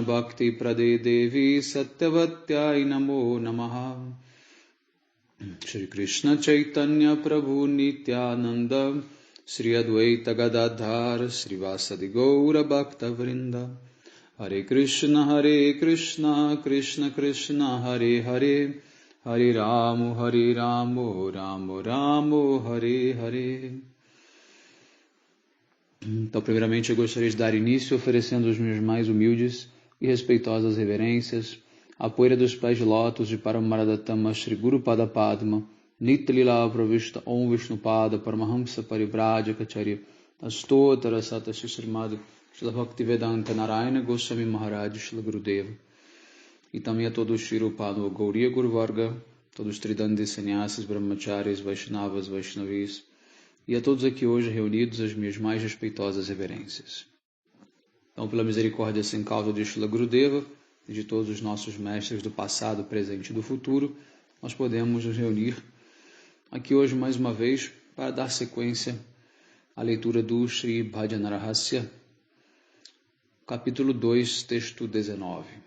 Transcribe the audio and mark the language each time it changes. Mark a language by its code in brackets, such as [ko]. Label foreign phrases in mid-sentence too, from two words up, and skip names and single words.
[sa] भक्ति प्रदे देवी सत्यवत्यै नमो नमः श्री कृष्ण चैतन्य प्रभु नित्यानन्द श्री अद्वैत गदाधर श्री वासादि गौर भक्त वृन्द हरे कृष्ण कृष्ण कृष्ण हरे हरे हरे रामु रामु हरे हरे. [pt] Então, primeiramente, eu gostaria de dar início oferecendo os meus mais humildes e respeitosas reverências à poeira dos pés de lótus de Paramaradattama Shri Guru Pada Padma Nityalila Pravishta Om Vishnupada Paramahamsa Parivrajacharya Astotara Sata Srimad Shri Bhaktivedanta Narayana Goswami Maharaj Shri Gurudeva e também a todos Shri Rupada Gauriya Guru Varga, todos os Tridandi Sanyasis, Brahmacharis, Vaishnavas, Vaishnavis e a todos aqui hoje reunidos as minhas mais respeitosas reverências. Então, pela misericórdia sem causa de Shri Gurudeva e de todos os nossos mestres do passado, presente e do futuro, nós podemos nos reunir aqui hoje mais uma vez para dar sequência à leitura do Shri Bhajana Rahasya, capítulo 2, texto 19.